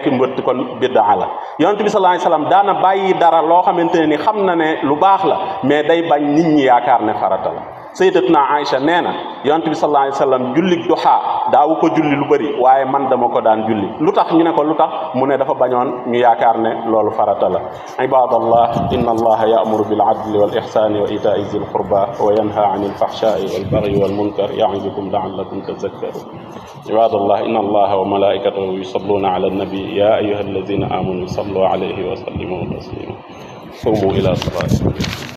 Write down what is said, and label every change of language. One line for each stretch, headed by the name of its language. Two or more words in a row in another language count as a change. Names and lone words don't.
Wolof: mbëtt kon biddaa la yonent bi
Arabic: صلى الله عليه وسلم
Wolof: daana bàyyi dara loo xamante ne ni xam na ne lu baax la mais day bañ nit ñi yaakaar ne farata la sayyidatuna Aïcha nee na yonent bi
Arabic: صلى الله عليه وسلم
Wolof: jullig duha daawu ko julli lu bëri waaye man dama ko daan julli lu tax ñu ne ko lu tax mu ne dafa bañoon ñu yaakaar ne loolu farata la
Arabic: عباد الله إن الله يأمر بالعدل والإحسان وإيتاء ذي القربى وينهى عن الفحشاء والبغي والمنكر يعظكم لعلكم تذكرون عباد الله إن الله وملائكته يصلون على النبي يا أيها الذين آمنوا صلوا عليه وسلموا تسليما قوموا إلى صلاتكم